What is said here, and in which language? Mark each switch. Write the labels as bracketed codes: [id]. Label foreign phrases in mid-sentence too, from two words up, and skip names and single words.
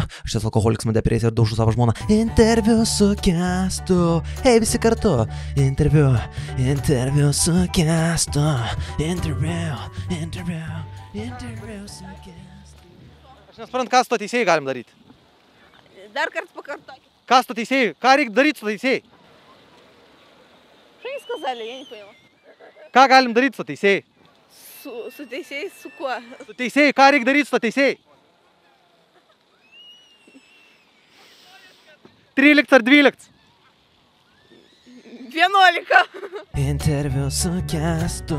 [lt] Aš tas alkoholiks man depresija ir daužu savo žmoną. Interviu su Kęstu, hei visi kartu. Interviu su Kęstu, interviu su Kęstu. Aš nesuprantu, ką su to teisėjai galim daryti. Dar kartą pakartokit. Ką su to teisėjai? Ką reikia daryti su to teisėjai? [ru] Что они сказали, я не поняла. [lt] Ką galim daryti su to teisėjai? Su teisėjais, su kuo? Su teisėjai, ką reikia daryti su to teisėjai? 13 ar 12? 11. Interviu su Kęstu.